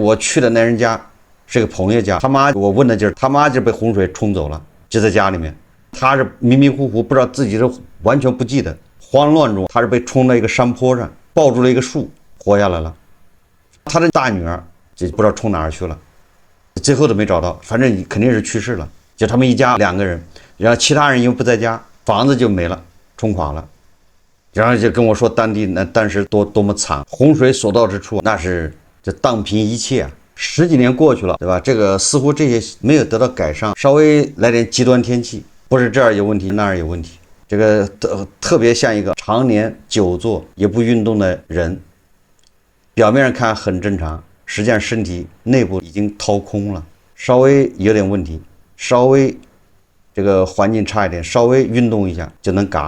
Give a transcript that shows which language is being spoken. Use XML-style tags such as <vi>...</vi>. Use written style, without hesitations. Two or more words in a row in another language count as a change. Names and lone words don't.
<zh>我去的那人家是個朋友家，他媽，我問的就是他媽就被洪水沖走了，就在家裡面，他是迷迷糊糊不知道，自己是完全不記得，慌亂中他是被沖到一個山坡上，抱住了一個樹活下來了。他的大女兒就不知道沖哪兒去了，最後都沒找到，反正肯定是去世了。就他們一家2個人，然後其他人因為不在家，房子就沒了，沖垮了。然後就跟我說當地那當時多麼慘，洪水所到之處那是就蕩平一切啊。10幾年過去了，對吧？這個似乎這些沒有得到改善，稍微來點極端天氣，不是這兒有問題那兒有問題。這個特別像一個常年久坐也不運動的人，表面上看很正常，實際上身體內部已經掏空了，稍微有點問題，稍微這個環境差一點，稍微運動一下就能嘎。</zh>